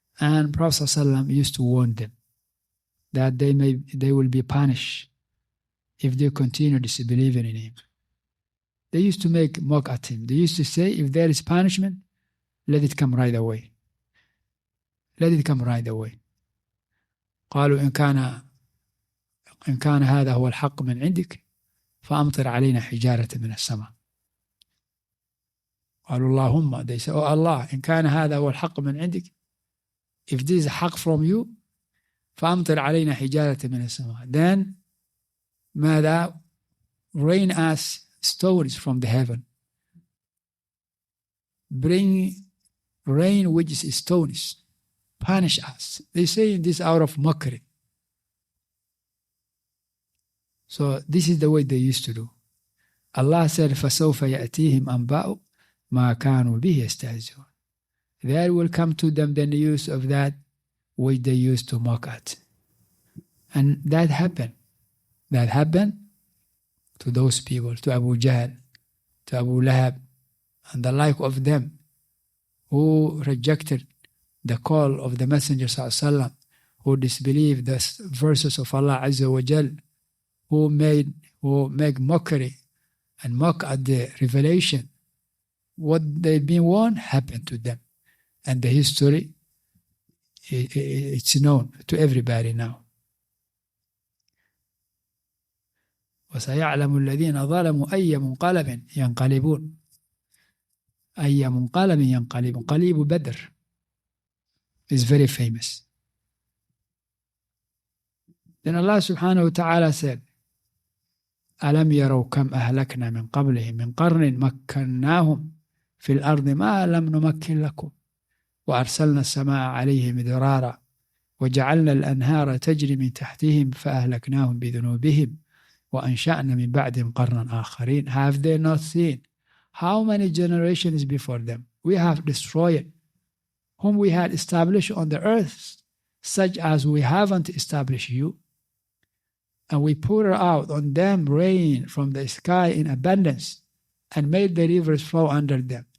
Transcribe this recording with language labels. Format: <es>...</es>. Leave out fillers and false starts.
<en>And Prophet ﷺ used to warn them that they will be punished if they continue disbelieving in him. They used to make mock at him. They used to say, if there is punishment, let it come right away. Let it come right away.</en> <ar>قالوا إن كان هذا هو الحق من عندك فأمطر علينا حجارة من السماء. قالوا اللهم,</ar> <en>they say, oh Allah,</en> <ar>إن كان هذا هو الحق من عندك,</ar> <en>if this is</en> <ar>حق</ar> <en>from you,</en> <ar>فأمطر علينا حجارة من السماء, then ماذا,</ar> <en>rain us stones from the heaven. Bring rain which is stones. Punish us. They say this out of mockery. So this is the way they used to do. Allah said,</en> <ar>فَسَوْفَ يَأْتِيهِمْ أَنْبَاءُ مَا كَانُوا بِهِ يَسْتَهْزِئُونَ.</ar> <en>There will come to them the news of that which they used to mock at. And that happened. That happened to those people, to Abu Jahl, to Abu Lahab, and the like of them, who rejected the call of the Messenger ﷺ, who disbelieved the verses of Allah Azza wa Jal, who make mockery and mock at the revelation. What they've been warned happened to them. And the history, it's known to everybody now.</en> <ar>وَسَيَعْلَمُ الَّذِينَ ظَلَمُوا أَيَّ مُنْقَلَبٍ يَنْقَلِبُونَ أَيَّ مُنْقَلَبٍ يَنْقَلِبُونَ.</ar> <en>قَلِيبُ Badr is very famous. Then Allah subhanahu wa ta'ala said,</en> <ar>أَلَمْ يَرَوْا كَمْ أَهْلَكْنَا مِنْ قَبْلِهِمْ مِنْ قَرْنٍ مَكَّنَّاهُمْ فِي الْأَرْضِ مَا لَمْ نُمَكِّنْ لَكُمْ وَأَرْسَلْنَا السَّمَاءَ عَلَيْهِمْ مِدْرَارًا وَجَعَلْنَا الْأَنْهَارَ تَجْرِي مِنْ تَحْتِهِمْ فَأَهْلَكْنَاهُمْ بِذُنُوبِهِمْ وَأَنْشَأْنَا مِنْ بَعْدِهِمْ قَرْنًا آخَرِينَ.</ar> <en>Have they not seen how many generations before them we have destroyed, whom we had established on the earth, such as we haven't established you? And we poured out on them rain from the sky in abundance, and made the rivers flow under them.</en>